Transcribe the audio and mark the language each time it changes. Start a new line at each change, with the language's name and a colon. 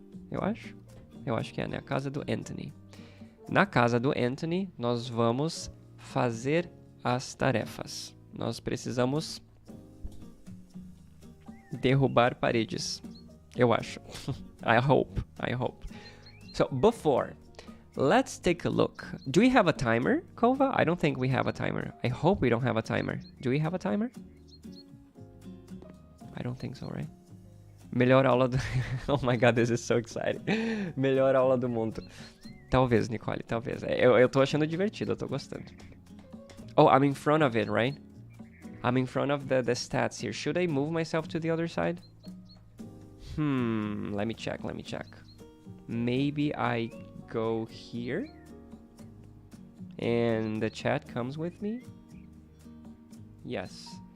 Portuguese: Eu acho que é, né? A casa do Anthony. Na casa do Anthony, nós vamos fazer as tarefas. Nós precisamos derrubar paredes. Eu acho.
English: I hope. So, before, let's take a look. Do we have a timer, Kova? I don't think we have a timer. I hope we don't have a timer. Do we have a timer? I don't think so, right?
Portuguese: Melhor aula do...
English: Oh my god, this is so exciting.
Portuguese: Melhor aula do mundo. Talvez, Nicole, talvez. Eu tô achando divertido, eu tô gostando.
English: Oh, I'm in front of it, right? I'm in front of the stats here. Should I move myself to the other side? Let me check. Maybe I go here and the chat comes with me. Yes.